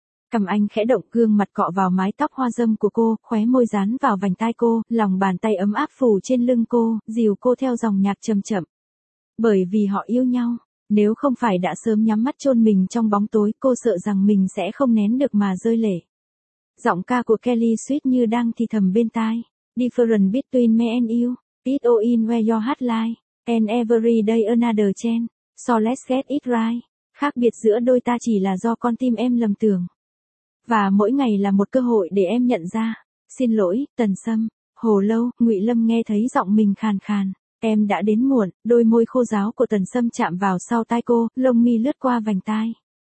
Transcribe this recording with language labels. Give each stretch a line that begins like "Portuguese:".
Vietnamese: Cầm anh khẽ động, gương mặt cọ vào mái tóc hoa dâm của cô, khóe môi dán vào vành tai cô, lòng bàn tay ấm áp phủ trên lưng cô, dìu cô theo dòng nhạc chậm chậm. Bởi vì họ yêu nhau, nếu không phải đã sớm nhắm mắt chôn mình trong bóng tối, cô sợ rằng mình sẽ không nén được mà rơi lệ. Giọng ca của Kelly Sweet như đang thì thầm bên tai,
English: different between me and you. It all in where your heart lies, and every day another chance, so let's get it right.
Vietnamese: Khác biệt giữa đôi ta chỉ là do con tim em lầm tưởng. Và mỗi ngày là một cơ hội để em nhận ra. Xin lỗi, Tần Sâm. Hồ lâu, Ngụy Lâm nghe thấy giọng mình khàn khàn. Em đã đến muộn, đôi môi khô ráo của Tần Sâm chạm vào sau tai cô, lông mi lướt qua vành tai.